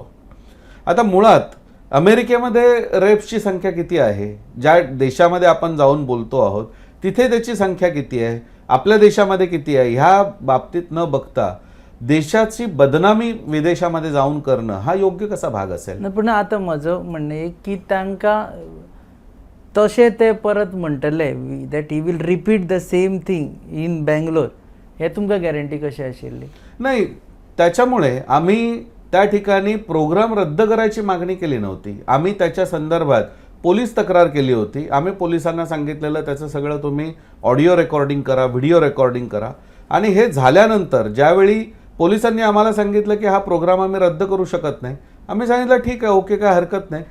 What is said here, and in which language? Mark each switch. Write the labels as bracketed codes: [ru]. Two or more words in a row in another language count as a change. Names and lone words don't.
[mr] आता मुळात अमेरिकेमध्ये रेप्सची संख्या किती आहे, ज्या देशामध्ये आपण जाऊन बोलतो आहोत तिथे त्याची संख्या किती आहे, आपल्या देशामध्ये किती आहे, ह्या बाबतीत न बघता देशाची बदनामी विदेशामध्ये जाऊन करणं हा योग्य कसा भाग असेल? [kok] पण आता माझं म्हणणं की तांकां तसे ते परत म्हणटले [en] that he will repeat the same thing in Bangalore, [kok] हे तुमकां गॅरंटी कशी आशिल्ली? [mr] नाही, त्याच्यामुळे आम्ही त्या ठिकाणी प्रोग्राम रद्द करायची मागणी केली नव्हती. आम्ही त्याच्या संदर्भात पोलीस तक्रार केली होती. आम्ही पोलिसांना सांगितलेलं त्याचं सगळं तुम्ही ऑडिओ रेकॉर्डिंग करा, व्हिडिओ रेकॉर्डिंग करा. आणि हे झाल्यानंतर ज्यावेळी पोलिसांनी आम्हाला सांगितलं की हा प्रोग्राम आम्ही रद्द करू शकत नाही, आम्ही सांगितलं ठीक आहे, ओके, काय हरकत नाही.